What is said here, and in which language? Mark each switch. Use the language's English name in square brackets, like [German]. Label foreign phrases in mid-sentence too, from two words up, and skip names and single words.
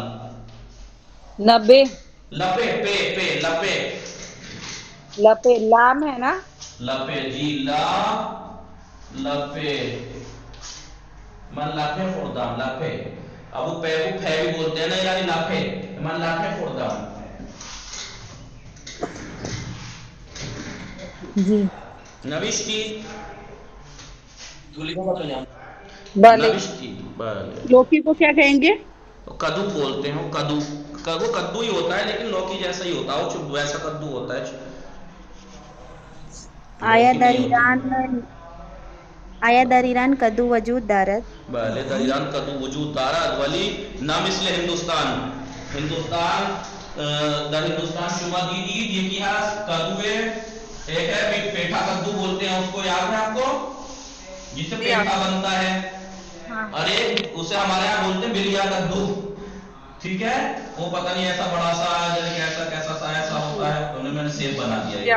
[Persian] نبے. لپے پے لپے. [Urdu] لپے لام ہے نا؟ لپے جی، لپے. [Persian] من لپے خوردم. [Urdu] لپے اب وہ پے کو پھے بھی بولتے ہیں نا، یعنی لپے. [Persian] من لپے خوردم. [Urdu] جی [Persian] نوشتی؟ بلے. نوشتی، بلے. [Urdu] لوکی کو کیا کہیں گے؟ کدو بولتے ہیں. کدو، وہ کدو ہی ہوتا ہے لیکن لوکی جیسا ہی ہوتا ہے، وہ ویسا کدو ہوتا ہے. [Persian] آیا در ایران آیا در ایران کدو وجود دارد؟ بله در ایران کدو وجود دارد ولی نه مثل هندوستان. هندوستان در ہندوستان شما دیدید یکی هست کدو [Urdu] ایک ہے پیٹھا کدو بولتے ہیں اس کو، یاد ہے آپ کو جس سے پیٹھا بنتا ہے، ارے اسے ہمارے یہاں بولتے ہیں بلیا کدو، ٹھیک ہے، وہ پتہ نہیں ایسا بڑا سا کیسا کیسا سا ایسا ہوتا ہے، انہوں نے میں نے سیب بنا دیا یہ.